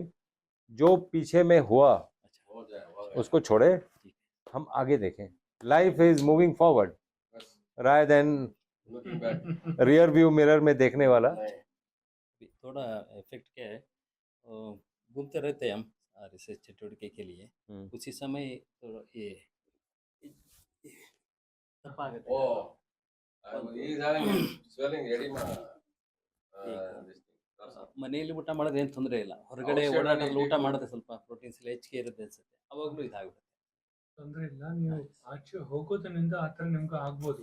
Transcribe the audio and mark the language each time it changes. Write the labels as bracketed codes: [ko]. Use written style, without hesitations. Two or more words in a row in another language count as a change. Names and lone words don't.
[hi] जो पीछे में हुआ उसको छोड़े, हम आगे देखें. [en] life is moving forward rather than rear view mirror [hi] में देखने वाला. थोड़ा इफेक्ट क्या है घूमते रहते हैं हम रिसर्च चटुटके के लिए उसी समय थोड़ा ये [kn] ತಪ್ಪಾಗುತ್ತೆ ಮನೆಯಲ್ಲಿ ಊಟ ಮಾಡೋದು ಏನು ತೊಂದರೆ ಇಲ್ಲ ಹೊರಗಡೆ ಓಡಾಡೋದ್ರಲ್ಲಿ ಊಟ ಮಾಡೋದು ಸ್ವಲ್ಪ ಪ್ರೋಟೀನ್ಸ್ ಎಲ್ಲ ಹೆಚ್ಚಿಗೆ ಇರುತ್ತೆ ಅನ್ಸುತ್ತೆ ಅವಾಗಲೂ ಇದಾಗುತ್ತೆ ತೊಂದರೆ ಇಲ್ಲ. ನೀವು ಆಚೆ ಹೋಗೋದ್ರಿಂದ ಆ ಥರ ನಿಮ್ಗೆ ಆಗ್ಬೋದು.